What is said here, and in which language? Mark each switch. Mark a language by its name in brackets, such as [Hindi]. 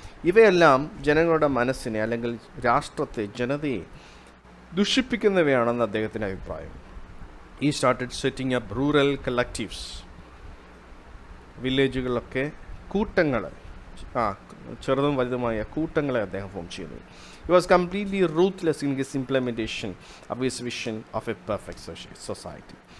[Malayalam] ഇവയെല്ലാം ജനങ്ങളുടെ മനസ്സിനെ അല്ലെങ്കിൽ രാഷ്ട്രത്തെ, ജനതയെ ദുഷിപ്പിക്കുന്നവയാണെന്ന് അദ്ദേഹത്തിൻ്റെ അഭിപ്രായം. [English] He started setting up rural collectives. [Malayalam] വില്ലേജുകളിലൊക്കെ കൂട്ടങ്ങൾ, ചെറുതും വലുതുമായ കൂട്ടങ്ങളെ അദ്ദേഹം ഫോം ചെയ്തു. [English] He was completely ruthless in his implementation of his vision of a perfect society.